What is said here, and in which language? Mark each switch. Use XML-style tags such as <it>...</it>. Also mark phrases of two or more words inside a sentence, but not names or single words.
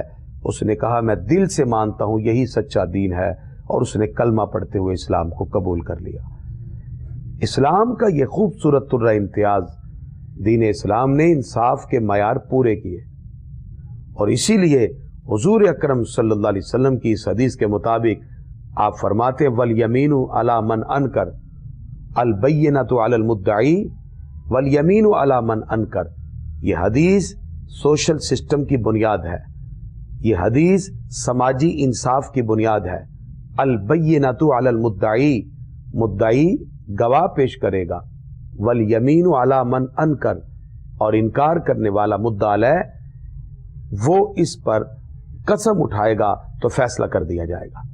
<ur>اس نے کہا، میں دل سے مانتا ہوں یہی سچا دین ہے، اور اس نے کلمہ پڑھتے ہوئے اسلام کو قبول کر لیا۔ اسلام کا یہ خوبصورت طرح امتیاز، دین اسلام نے انصاف کے معیار پورے کیے، اور اسی لیے حضور اکرم</ur> <ar>صلی اللہ علیہ وسلم</ar> <ur>کی اس حدیث کے مطابق آپ فرماتے ہیں،</ur> <ar>والیمین علی من انکر، البینۃ علی المدعی والیمین علی من انکر۔</ar> <ur>یہ حدیث</ur> <en>social system</en> <ur>کی بنیاد ہے، یہ حدیث سماجی انصاف کی بنیاد ہے۔</ur> <ar>البینۃ علی المدعی،</ar> <ur>مدعی گواہ پیش کرے گا،</ur> <ar>والیمین علی من انکر،</ar> <ur>اور انکار کرنے والا مدعا علیہ وہ اس پر قسم اٹھائے گا تو فیصلہ کر دیا جائے گا۔</ur>